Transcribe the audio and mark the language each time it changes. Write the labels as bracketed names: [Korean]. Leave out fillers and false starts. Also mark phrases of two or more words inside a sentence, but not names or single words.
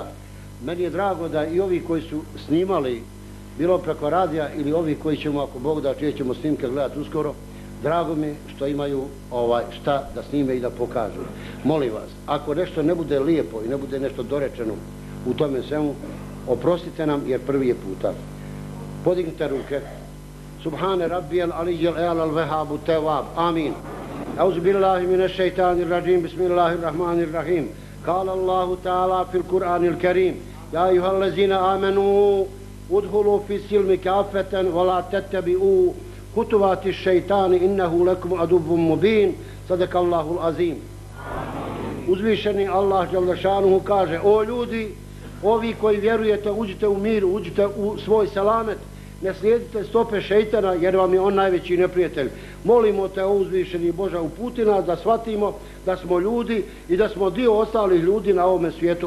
[Bosnian] Meni je drago da i ovi koji su snimali, bilo preko radija ili ovi koji ćemo, ako Bog da, čije ćemo snimke gledati uskoro, drago mi što imaju šta da snime i da pokažu. Molim vas, ako nešto ne bude lijepo i ne bude nešto dorečeno u tome svemu, oprostite nam jer prvi je puta. Podignite ruke. [Arabic] سبحان ربي العلي الأعلى الوهاب التواب. Amin. أعوذ بالله من الشيطان الرجيم. Bismillahirrahmanirrahim. قال الله تعالى في القرآن الكريم. يا أيها الذين آمنوا ادخلوا في السلم كافة ولا تتبعوا خطوات الشيطان إنه لكم عدو مبين. صدق الله العظيم. [Bosnian] Uzvišeni Allah džellešanuhu kaže: o ljudi, ovi koji vjerujete, uđite u miru, uđite u svoj selamet, ne slijedite stope šeitana jer vam je on najveći neprijatelj. Molimo te, o uzvišeni Bože, uputi nas da shvatimo da smo ljudi i da smo dio ostalih ljudi na ovome svijetu.